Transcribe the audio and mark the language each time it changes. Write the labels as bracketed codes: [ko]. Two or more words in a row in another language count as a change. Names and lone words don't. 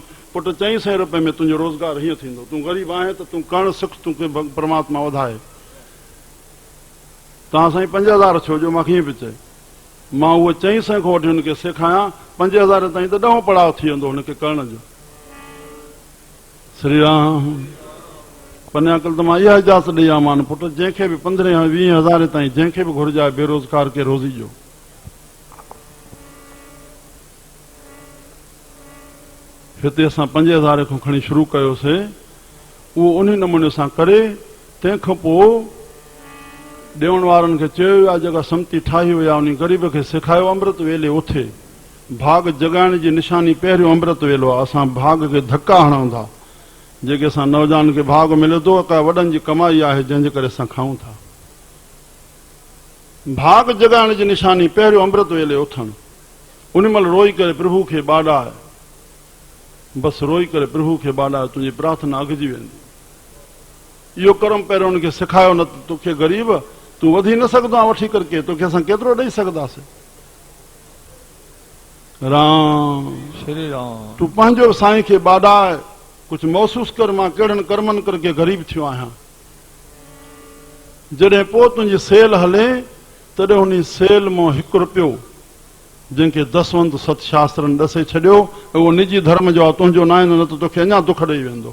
[sd] पुटु 400 रुपए में तुंहिंजो रोज़गार हीअं थींदो। तूं ग़रीब आहीं त तूं करणु सिख, तूंखे परमात्मा वधाए। तव्हां साईं 5000 छो जो? मां कीअं पियो चए, मां उहो 400 खां वठी हुनखे सेखारियां, 5000 ताईं त 10 पड़ाव थी वेंदो हुनखे करण जो। श्री राम। पन्याकल त मां इहा इजाज़त ॾेई आहियां मान पुटु, जंहिंखे बि 15 या 20 हज़ार ताईं जंहिंखे बि घुरिजाए बेरोज़गार खे रोज़ी जो। हिते असां 5000 खां खणी शुरू कयोसीं, उहो उन नमूने सां करे। तंहिंखां पोइ ॾियण वारनि खे चयो वियो आहे, जेका सम्ती ठाही हुई आहे उन ग़रीब खे सेखारियो, अमृत वेले उथे। भाग जगाइण जी निशानी पहिरियों अमृत वेलो आहे। असां भाग खे धका हणूं था, जेके असां नौजवान खे भाग मिले थो, का वॾनि जी कमाई आहे जंहिंजे करे असां खाऊं था। भाग जगाइण जी निशानी पहिरियों अमृत वेले उथणु। उन महिल रोई करे प्रभु खे ॿाॾाए, बसि रोई करे प्रभु खे ॿाॾाए, तुंहिंजी प्रार्थना अॻिजी वेंदी। इहो कर्म पहिरियों उनखे सेखारियो न त तोखे ग़रीब तूं वधी न सघंदो आहे वठी करके, तोखे असां केतिरो ॾेई सघंदासीं। राम श्री राम। तूं पंहिंजो साईं खे ॿाॾाए कुझु महसूस कर, मां कहिड़नि कर्मनि करके ग़रीब थियो आहियां। जॾहिं पोइ तुंहिंजी सेल हले तॾहिं उन सेल मां 1 रुपयो जंहिंखे दसवंत सतशास्त्रनि ॾसे छॾियो, उहो निजी धर्म जो आहे, तुंहिंजो न आहे, न त तोखे अञा दुख ॾेई वेंदो।